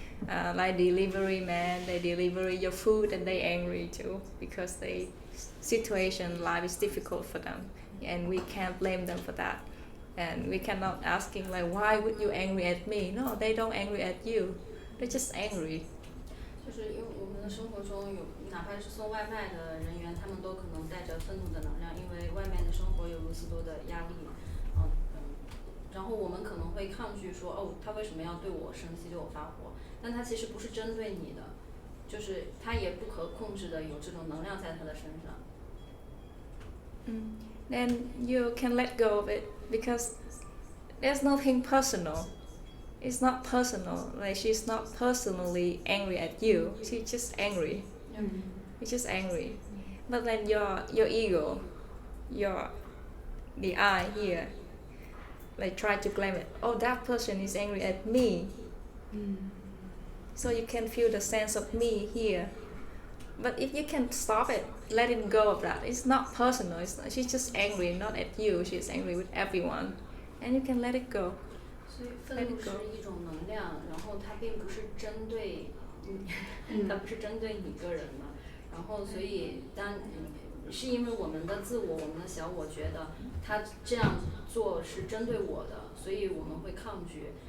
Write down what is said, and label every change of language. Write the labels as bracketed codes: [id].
[en] Like delivery man, they deliver your food and they angry too because life is difficult for them, and we can't blame them for that. And we cannot asking like why would you angry at me? No, they don't angry at you. They're just angry. [zh] 就是因为我们的生活中有，哪怕是送外卖的人员，他们都可能带着愤怒的能量，因为外面的生活有如此多的压力，然后我们可能会抗拒说，哦，他为什么要对我生气，对我发火？但他其实不是针对你的，就是他也不可控制的有这种能量在他的身上。 [en] Then you can let go of it because there's nothing personal. It's not personal. Like she's not personally angry at you. She's just angry. She's just angry. But then your ego, the I here, like try to claim it. Oh, that person is angry at me. So you can feel the sense of me here. But if you can stop it, let it go of that. It's not personal. She's just angry, not at you. She's angry with everyone, and you can let it go. [zh] 所以愤怒是一种能量，然后它并不是针对你，它不是针对你个人的。然后所以是因为我们的自我，我们的小我觉得他这样做是针对我的，所以我们会抗拒。